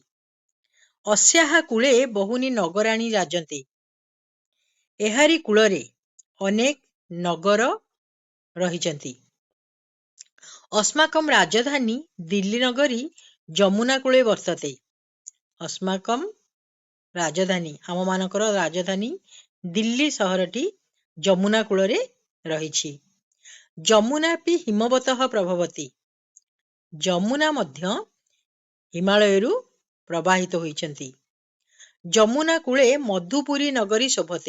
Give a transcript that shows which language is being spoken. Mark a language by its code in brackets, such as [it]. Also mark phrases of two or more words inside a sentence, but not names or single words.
[sa] अस्याः कूले बहुनी नगराणी राजन्ते। [or] ଏହାରି କୂଳରେ ଅନେକ ନଗର ରହିଛନ୍ତି। [sa] अस्माकं राजधानी दिल्ली नगरी जमुना कूले वर्तते। [or] अस्माकं ରାଜଧାନୀ ଆମମାନଙ୍କର ରାଜଧାନୀ ଦିଲ୍ଲୀ ସହରଟି ଯମୁନା କୂଳରେ ରହିଛି। [sa] ଯମୁନାପି ହିମବତଃ ପ୍ରଭବତି। [or] ଯମୁନା ମଧ୍ୟ ହିମାଳୟରୁ ପ୍ରବାହିତ ହୋଇଛନ୍ତି। [sa] ଯମୁନା କୂଳେ ମଧୁପୁରୀ ନଗରୀ ଶୋଭତେ।